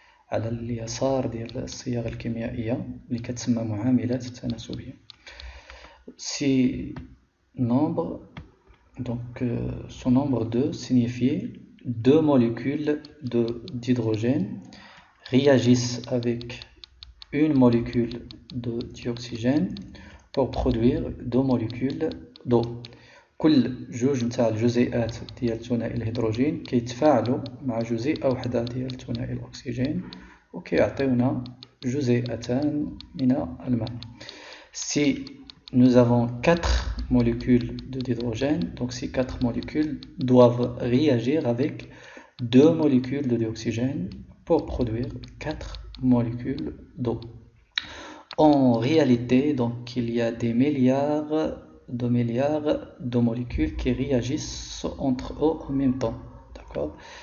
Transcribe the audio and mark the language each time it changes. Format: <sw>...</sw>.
<ar>على اليسار ديال الصيغ الكيميائيه اللي كتسمى معاملات التناسبيه؟</ar> <fr>Ces nombres, donc ce nombre 2 signifie 2 molécules d'hydrogène réagissent avec une molécule de dioxygène pour produire 2 molécules d'eau.</fr> <ar>كل جوج نتاع الجزيئات ديال ثنائي الهيدروجين كيتفاعلوا مع جزيئة وحدة ديال ثنائي الأكسجين وكيعطيونا جزيئتان من الماء.</ar> <fr>Si nous avons 4 molécules d'hydrogène, donc ces 4 molécules doivent réagir avec 2 molécules de dioxygène pour produire 4 molécules d'eau. En réalité, donc, il y a des milliards de molécules qui réagissent entre eux en même temps. D'accord?</fr>